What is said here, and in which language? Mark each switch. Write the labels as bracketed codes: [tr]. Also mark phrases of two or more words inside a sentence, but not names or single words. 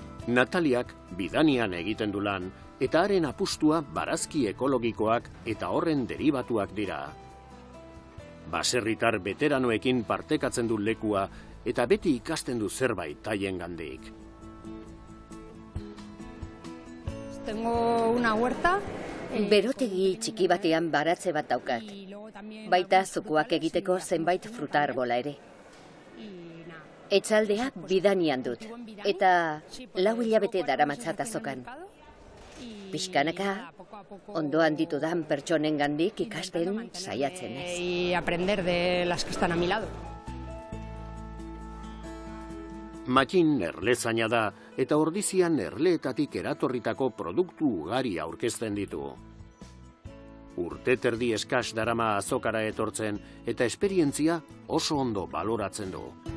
[eu] Nataliak bidanian egiten du lan, eta haren apustua barazki ekologikoak eta horren deribatuak dira. Baserritar veteranoekin partekatzen du lekua eta beti ikasten du zerbait haiengandik. [es] Tengo una huerta. [eu] Berotegi txiki batean baratze bat daukat. Baita zukuak egiteko zenbait fruta arbola ere. Etxaldea bidanian dut, eta 4 hilabete daramatzat azokan. Pixkanaka, ondoan ditudan pertsonengandik ikasten saiatzen ez. [es] Y aprender de las que están a mi lado. [eu] Matxin erlezaina da eta ordizian erleetatik eratorritako produktu ugari aurkezten ditu. Urte terdi eskas darama azokara etortzen eta esperientzia oso ondo baloratzen du.